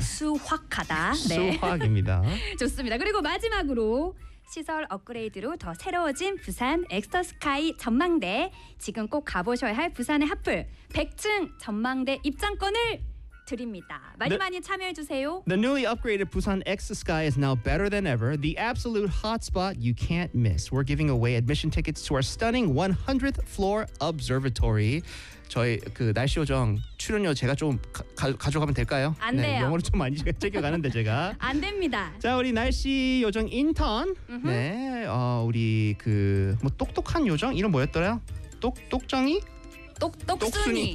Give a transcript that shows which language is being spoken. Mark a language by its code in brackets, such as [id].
[ko] 수확하다. 네. 수확입니다. 좋습니다. 그리고 마지막으로 시설 업그레이드로 더 새로워진 부산 엑스터 스카이 전망대. 지금 꼭 가보셔야 할 부산의 핫플 100층 전망대 입장권을 드립니다. 많이 많이 참여해주세요. [en] The newly upgraded Busan X-Sky is now better than ever. The absolute hotspot you can't miss. We're giving away admission tickets to our stunning 100th floor observatory. [ko] 저희 그 날씨 요정 출연료 제가 좀 가져가면 될까요? 안 네, 돼요. 영어로 좀 많이 챙겨가는데 제가. 안 됩니다. 자, 우리 날씨 요정 인턴. 네, 우리 그 뭐 똑똑한 요정? 이름 뭐였더라? 똑똑정이? 똑순이.